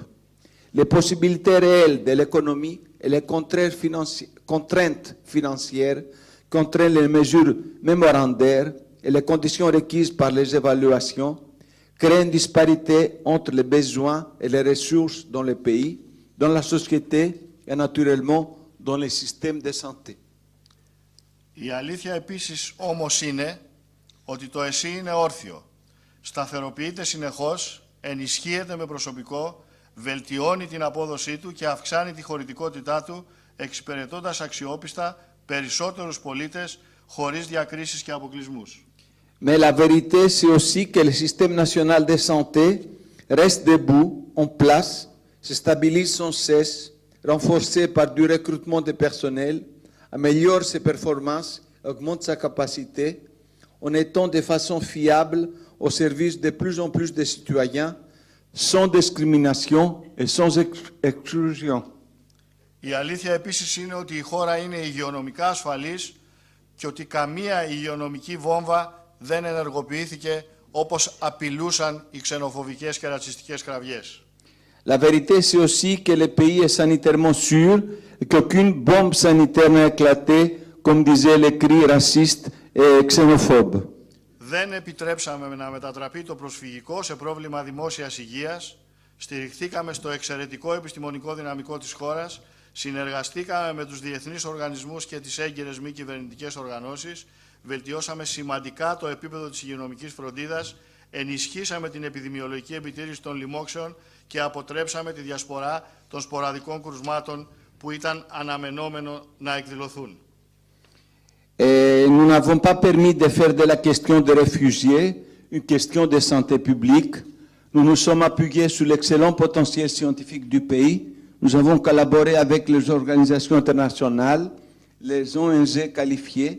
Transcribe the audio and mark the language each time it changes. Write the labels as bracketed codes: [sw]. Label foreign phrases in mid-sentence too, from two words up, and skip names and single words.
[fr] Les possibilités réelles de l'économie et les contraintes financières contraignent les mesures mémorandaires et les conditions requises par les évaluations créent une disparité entre les besoins et les ressources dans le pays, dans la société et naturellement dans les systèmes de santé. [el] Η αλήθεια επίσης όμως είναι ότι το ΕΣΥ είναι όρθιο. Σταθεροποιείται συνεχώς, ενισχύεται με προσωπικό, βελτιώνει την απόδοσή του και αυξάνει τη χωρητικότητά του, εξυπηρετώντας αξιόπιστα περισσότερους πολίτες χωρίς διακρίσεις και αποκλεισμούς. [fr] Mais la vérité, c'est aussi que le système national de santé reste debout, en place, se stabilise sans cesse, renforcé par du recrutement de personnel, améliore ses performances, augmente sa capacité, en étant de façon fiable au service de plus en plus de citoyens, sans discrimination et sans exclusion. [el] Η αλήθεια επίσης είναι ότι η χώρα είναι υγειονομικά ασφαλής και ότι καμία υγειονομική βόμβα δεν ενεργοποιήθηκε όπως απειλούσαν οι ξενοφοβικές και ρατσιστικές κραυγές. [fr] La vérité, c'est aussi que le pays est sanitairement sûr, et qu'aucune bombe sanitaire n'a éclaté, comme disaient les cris racistes et xénophobes. [el] Δεν επιτρέψαμε να μετατραπεί το προσφυγικό σε πρόβλημα δημόσιας υγείας. Στηριχθήκαμε στο εξαιρετικό επιστημονικό δυναμικό της χώρας. Συνεργαστήκαμε με τους διεθνείς οργανισμούς και τις έγκυρες μη κυβερνητικές οργανώσεις. Βελτιώσαμε σημαντικά το επίπεδο της υγειονομικής φροντίδας. Ενισχύσαμε την επιδημιολογική επιτήρηση των λοιμόξεων και αποτρέψαμε τη διασπορά των σποραδικών κρουσμάτων που ήταν αναμενόμενο να εκδηλωθούν. [fr] Nous n'avons pas permis de faire de la question des réfugiés une question de santé publique. Nous nous sommes appuyés sur l'excellent potentiel scientifique du pays. Nous avons collaboré avec les organisations internationales, les ONG qualifiées.